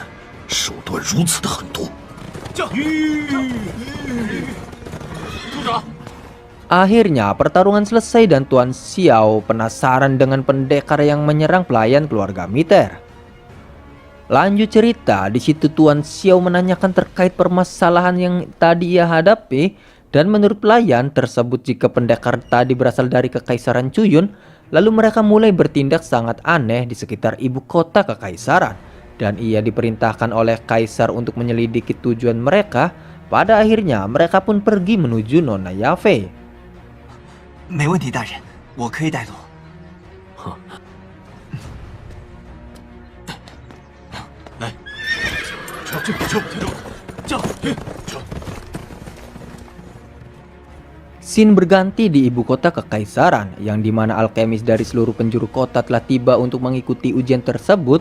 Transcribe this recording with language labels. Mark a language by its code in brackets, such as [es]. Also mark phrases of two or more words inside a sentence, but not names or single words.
[zh] 手段如此的狠毒！ [id] Akhirnya pertarungan selesai dan Tuan Xiao penasaran dengan pendekar yang menyerang pelayan keluarga Miter. Lanjut cerita, di situ Tuan Xiao menanyakan terkait permasalahan yang tadi ia hadapi, dan menurut pelayan tersebut jika pendekar tadi berasal dari kekaisaran Cuyun, lalu mereka mulai bertindak sangat aneh di sekitar ibu kota kekaisaran, dan ia diperintahkan oleh kaisar untuk menyelidiki tujuan mereka. Pada akhirnya mereka pun pergi menuju Nona Yafei. [zh] 没问题，大人，我可以带路。 [id] Scene berganti di ibu kota kekaisaran, yang dimana alkemis dari seluruh penjuru kota telah tiba untuk mengikuti ujian tersebut.